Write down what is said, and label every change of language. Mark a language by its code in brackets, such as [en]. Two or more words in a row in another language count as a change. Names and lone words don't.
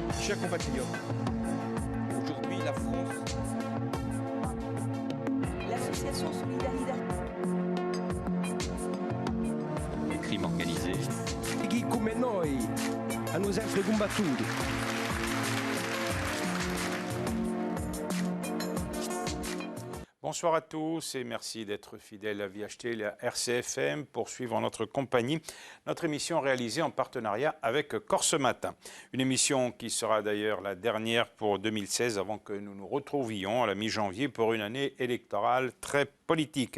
[fr] Chers compatriotes, aujourd'hui la France... L'association Solidarité. Les crimes organisés. [it] Chi come noi hanno sempre combattuto. [fr] Bonsoir à tous et merci d'être fidèles à VHT et à RCFM pour suivre notre compagnie, notre émission réalisée en partenariat avec Corse Matin. Une émission qui sera d'ailleurs la dernière pour 2016 avant que nous nous retrouvions à la mi-janvier pour une année électorale très politique.